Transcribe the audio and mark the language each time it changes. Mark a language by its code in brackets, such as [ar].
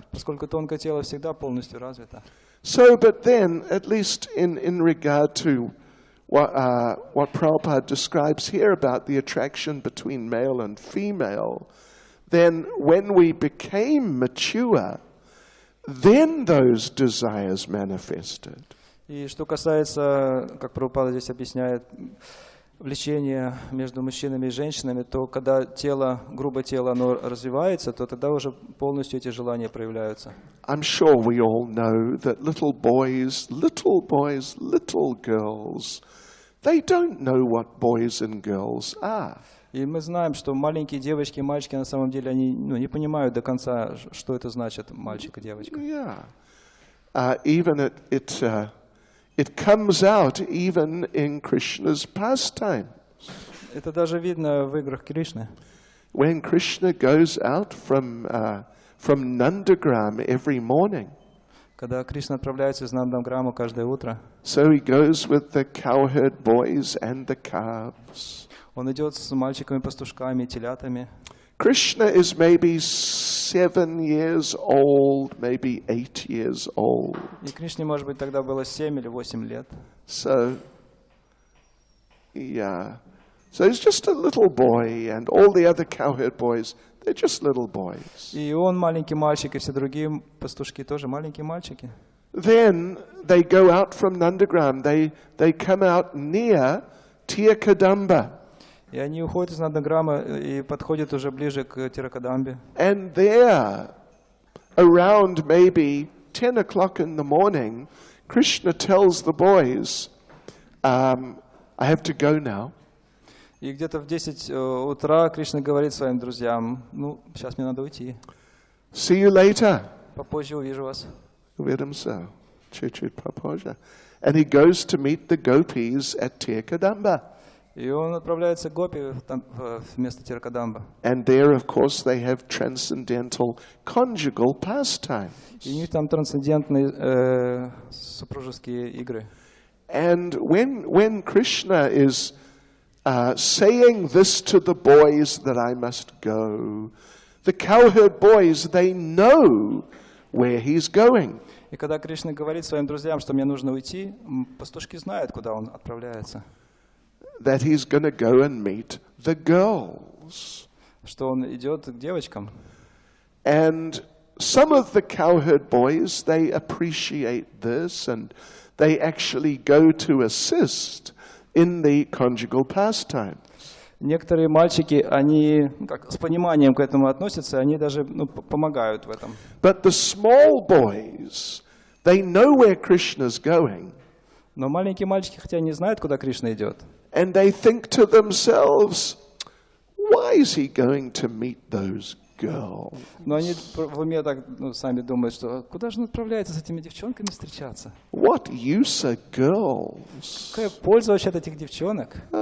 [ru] Поскольку тонкое тело всегда полностью развито. [en] So, but then, at least in regard to what Prabhupada describes here about the attraction between male and female, then when we became mature, then those desires manifested. [ru] И что касается, как Прабхупада здесь объясняет, влечения между мужчинами и женщинами, то когда тело, грубое тело, оно развивается, то тогда уже полностью эти желания проявляются. [en] I'm sure we all know that little boys, little girls, they don't know what boys and girls are. [ru] И мы знаем, что маленькие девочки и мальчики на самом деле они не понимают до конца, что это значит мальчик и девочка. [en] Yeah. Even it comes out even in Krishna's pastime. [ru] Это даже видно в играх Кришны. [en] When Krishna goes out from Nandagram every morning. [ru] Когда Кришна отправляется из Нандаграму каждое утро. [en] So he goes with the cowherd boys and the calves. [ru] Он идет с мальчиками, пастушками, телятами. [en] Krishna is maybe 7 years old, maybe 8 years old. [ru] И Кришне, может быть, тогда было 7 или 8 лет. [en] So, yeah. So he's just a little boy, and all the other cowherd boys, they're just little boys. [ru] И он маленький мальчик, и все другие пастушки тоже маленькие мальчики. [en] Then they go out from Nandagram. They come out near Tirkadamba. [ru] И они уходят из Нандаграма и подходят уже ближе к Тиракадамбе. [en] And there, around maybe 10 o'clock in the morning, Krishna tells the boys, I have to go now. [ru] И где-то в 10 утра Кришна говорит своим друзьям, сейчас мне надо уйти. [en] See you later. [ru] Попозже увижу вас. Vedamsa, chut papozha. [en] And he goes to meet the gopis at Tirkadamba. [ru] И он отправляется к Гопи вместо Тиракадамба. [en] And there, of course, they have transcendental conjugal pastimes. [ru] И у них там трансцендентные супружеские игры. [en] And when Krishna is saying this to the boys that I must go, the cowherd boys, they know where he's going. [ru] И когда Кришна говорит своим друзьям, что мне нужно уйти, пастушки знают, куда он отправляется. [en] That he's going to go and meet the girls. [ru] Что он идет к девочкам. [en] And some of the cowherd boys, they appreciate this and they actually go to assist in the conjugal pastimes. [ru] Некоторые мальчики, они с пониманием к этому относятся, они даже помогают в этом. [en] But the small boys, they know where Krishna's going. [ru] Но маленькие мальчики, хотя не знают, куда Кришна идет. [en] And they think to themselves, why is he going to meet those girls? [ru] Но они в уме так сами думают, что куда же он отправляется с этими девчонками встречаться? [en] What use are girls? [ru] Какая польза вообще от этих девчонок?